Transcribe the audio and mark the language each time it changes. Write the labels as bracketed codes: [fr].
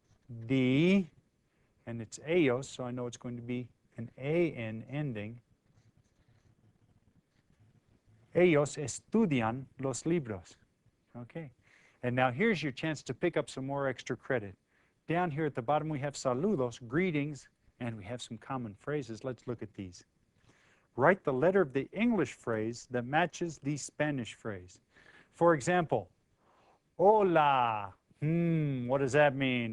[en] Studi, and it's ellos, so I know it's going to be an AN ending. [es] Ellos estudian los libros. [en] Okay. And now here's your chance to pick up some more extra credit. Down here at the bottom we have saludos, greetings, and we have some common phrases. Let's look at these. Write the letter of the English phrase that matches the Spanish phrase. For example, hola. What does that mean?